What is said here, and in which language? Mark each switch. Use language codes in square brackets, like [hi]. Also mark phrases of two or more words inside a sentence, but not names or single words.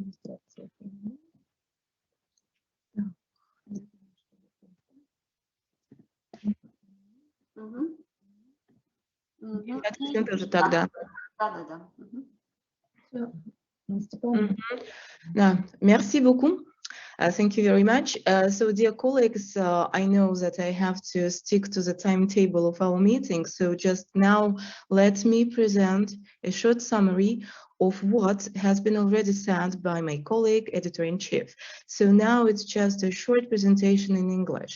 [ru] Это тоже тогда. Да. [fr] Merci beaucoup. [en] Thank you very much. So, dear colleagues, I know that I have to stick to the timetable of our meeting. So, just now, let me present a short summary of what has been already said by my colleague, editor-in-chief. So now it's just a short presentation in English.